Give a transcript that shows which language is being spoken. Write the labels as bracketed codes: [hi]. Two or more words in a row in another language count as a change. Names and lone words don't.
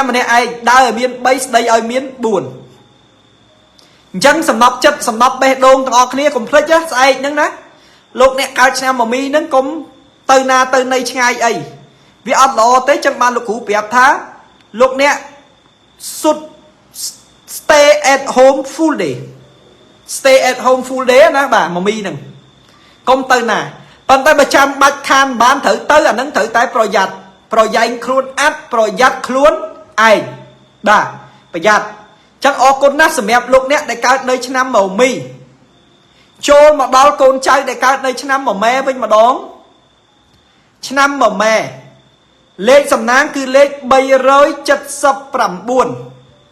[km] ម្នាក់ឯងដើរឲ្យមាន3ស្ដីឲ្យមាន4អញ្ចឹងសំណប់ចិត្តសំណប់បេះដូងទាំងអស់គ្នាកុំភ្លេចស្អែកហ្នឹងណាលោកអ្នកកើតឆ្នាំមកមីហ្នឹងកុំទៅ ណាទៅនៃឆ្ងាយអីវាអត់ល្អទេចឹងបានលោកគ្រូប្រាប់ថាលោកអ្នកសុទ្ធ [en] stay at home full day stay at home full day [km] ណាបាទមកមីហ្នឹងកុំទៅណាប៉ុន្តែបើចាំបាច់ខានបានត្រូវទៅអាហ្នឹងត្រូវតែប្រយ័ត្នប្រយែងខ្លួនអត់ប្រយ័ត្នខ្លួនឯងបាទប្រយ័ត្នចឹងអរគុណណាស់សម្រាប់លោកអ្នកដែលកើតនៅឆ្នាំមកមីចូលមកដល់កូនចៅដែលកើតនៅឆ្នាំមកម៉ែវិញម្ដងឆ្នាំមកម៉ែលេខសំណាងគឺលេខ379